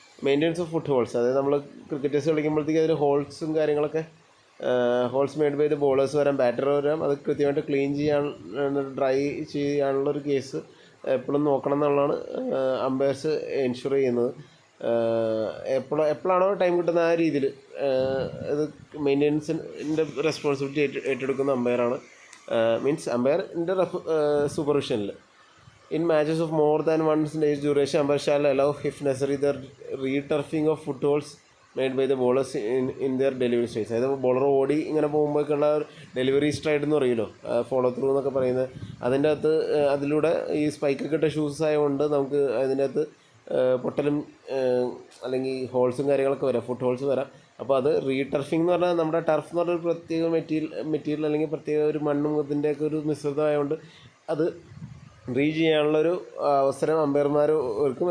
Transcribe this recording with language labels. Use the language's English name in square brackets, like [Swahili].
[Malayalam] Maintenance of foot holes, അതായത് നമ്മൾ cricketers കളിക്കുമ്പോഴത്തേക്ക് അതിൽ ഹോൾസും കാര്യങ്ങളൊക്കെ holes made by the bowlers വരാം, ബാറ്റർ വരാം, അത് കൃത്യമായിട്ട് ക്ലീൻ ചെയ്യാൻ ഡ്രൈ ചെയ്യാനുള്ളൊരു കേസ് എപ്പോഴും നോക്കണം എന്നുള്ളതാണ് അമ്പയർസ് എൻഷുർ ചെയ്യുന്നത്. എപ്പോഴാണോ ടൈം കിട്ടുന്ന ആ രീതിയിൽ ഇത് മെയിൻ്റെനൻസിൻ്റെ റെസ്പോൺസിബിലിറ്റി ഏറ്റെടുക്കുന്ന അമ്പയറാണ്. Means അമ്പയറിൻ്റെ സൂപ്പർവിഷനിൽ. [English] In matches of more than one day's duration, umpire shall allow, if necessary, the re-turfing of footholds made by the bowlers in their delivery strikes. [Malayalam] അതായത് ബോളർ ഓടി ഇങ്ങനെ പോകുമ്പോഴേക്കുള്ള ഡെലിവറി സ്ട്രൈഡ് എന്ന് പറയുമല്ലോ, ഫോളോ ത്രൂ എന്നൊക്കെ പറയുന്നത്. അതിൻ്റെ അകത്ത് അതിലൂടെ ഈ സ്പൈക്കൊക്കെ ഇട്ട ഷൂസ് ആയതുകൊണ്ട് നമുക്ക് അതിൻ്റെ അകത്ത് പൊട്ടലും അല്ലെങ്കിൽ ഹോൾസും കാര്യങ്ങളൊക്കെ വരാം, ഫുട് ഹോൾസ് വരാം. അപ്പോൾ അത് റീടർഫിംഗ് എന്ന് പറഞ്ഞാൽ നമ്മുടെ ടർഫ് എന്ന് പറഞ്ഞൊരു പ്രത്യേക മെറ്റീരിയൽ അല്ലെങ്കിൽ പ്രത്യേക ഒരു മണ്ണും ഇതിൻ്റെയൊക്കെ ഒരു മിശ്രിതമായതുകൊണ്ട് അത് ചെയ്യാനുള്ളൊരു അവസരം അമ്പയർമാർ ഒരുക്കും.